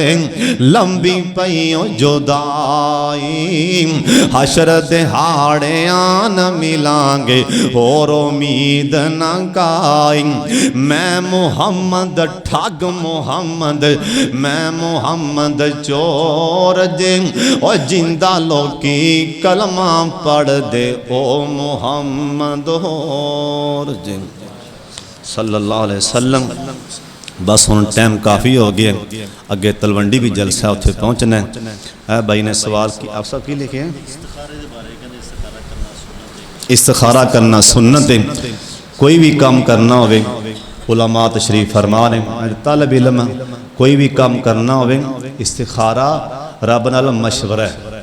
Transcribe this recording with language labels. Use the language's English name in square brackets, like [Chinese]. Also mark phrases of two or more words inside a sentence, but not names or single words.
[Punjabi] لمبی پئی او جدائی، حشر دے ہاڑے آن ملانگے، اور امید نہ کائی. میں محمد ٹھگ محمد، میں محمد چور جے. او زندہ لوکی کلمہ پڑھ دے، او محمد ہور جے [Arabic] صلى الله عليه وسلم. [Punjabi] بس ہن ٹائم کافی ہو گیا، اگے تلونڈی بھی جلسہ اتھے پہنچنا ہے. [Urdu] بھائی نے سوال کی، آپ سب کی لکھے ہیں؟ استخارہ کرنا سنت ہے. [Punjabi] کوئی بھی کام کرنا ہووے، علما تشریف فرما نے، طلب علم کوئی بھی کام کرنا ہووے، استخارہ رب نال مشورہ ہے.